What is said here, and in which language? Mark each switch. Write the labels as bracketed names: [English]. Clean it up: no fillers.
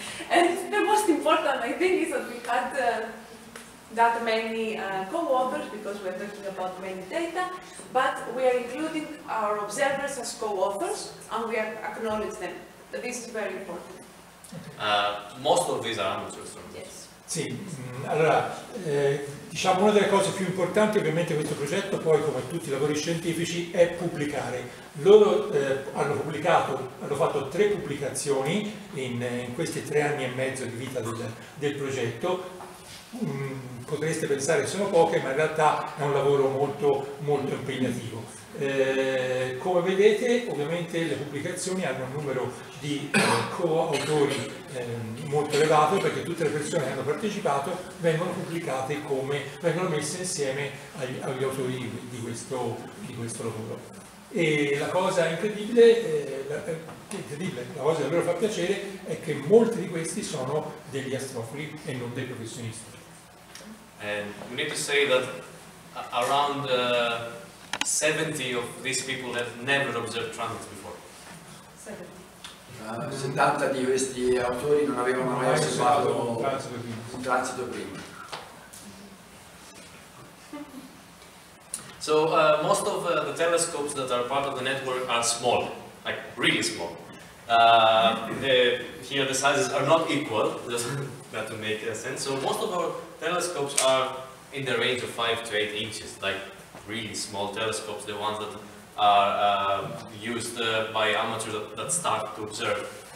[English] And the most important, I think, is that we had that many co-authors, because we're talking about many data, but we are including our observers as co-authors, and we acknowledge them. This is very important. Most of these are amateurs. Yes. [Italian] Sì, allora, diciamo una delle cose più importanti ovviamente di questo progetto, poi come tutti i lavori scientifici, è pubblicare. Loro hanno fatto 3 pubblicazioni in questi 3 anni e mezzo di vita del progetto. Potreste pensare che sono poche, ma in realtà è un lavoro molto, molto impegnativo. Come vedete, ovviamente le pubblicazioni hanno un numero di coautori molto elevato, perché tutte le persone che hanno partecipato vengono pubblicate vengono messe insieme agli autori di questo lavoro. E la cosa incredibile, la cosa che loro fa piacere, è che molti di questi sono degli astrofili e non dei professionisti. [English] And we need to say that around 70 of these people have never observed planets before. [Italian] 70 di questi autori non avevano mai osservato un transito prima. [English] So most of the telescopes that are part of the network are small, like really small. Here the sizes are not equal, just that to make sense. So most of our telescopes are in the range of 5 to 8 inches, like really small telescopes, the ones that are used by amateurs that start to observe.